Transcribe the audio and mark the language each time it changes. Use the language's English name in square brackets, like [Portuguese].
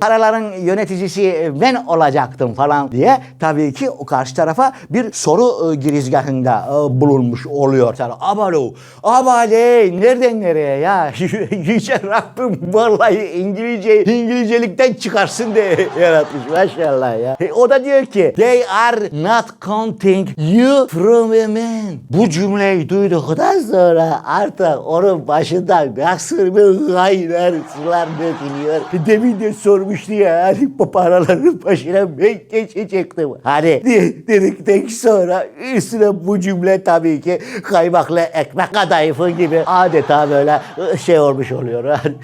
[Turkish] Paraların yöneticisi ben olacaktım falan diye tabii ki o karşı tarafa bir soru girizgahında bulunmuş oluyor. Abale nereden nereye ya? Yüce Rabbim vallahi İngilizcelikten çıkarsın diye yaratmış maşallah ya. O da diyor ki [English] they are not counting you from a man. [Turkish] Bu cümleyi duyduktan sonra artık onun başından nasıl bir gayler sular dökülüyor. Demin de sormuştu ya hani bu paraların başına ben geçecektim. Hani dedikten sonra üstüne bu cümle tabii ki kaymaklı ekmek kadayıfı gibi adeta böyle şey olmuş oluyor.